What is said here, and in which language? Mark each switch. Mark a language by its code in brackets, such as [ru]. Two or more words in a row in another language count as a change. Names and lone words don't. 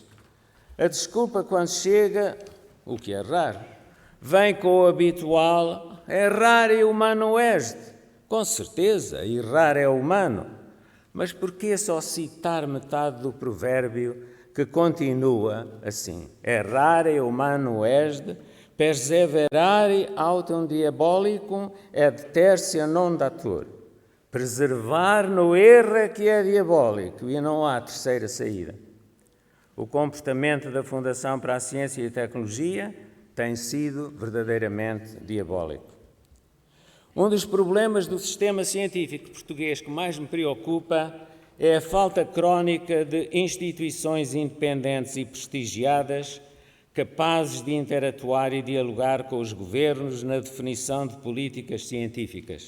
[pt] A desculpa, quando chega, o que é raro, vem com o habitual: errar é humano este. Com certeza, errar é humano. Mas por que só citar metade do provérbio que continua assim? [la] Errar é humano est, perseverare autem diabolicum et tertia non datur. [pt] Preservar no erro é que é diabólico e não há terceira saída. O comportamento da Fundação para a Ciência e a Tecnologia tem sido verdadeiramente diabólico. Um dos problemas do sistema científico português que mais me preocupa é a falta crónica de instituições independentes e prestigiadas capazes de interatuar e dialogar com os governos na definição de políticas científicas.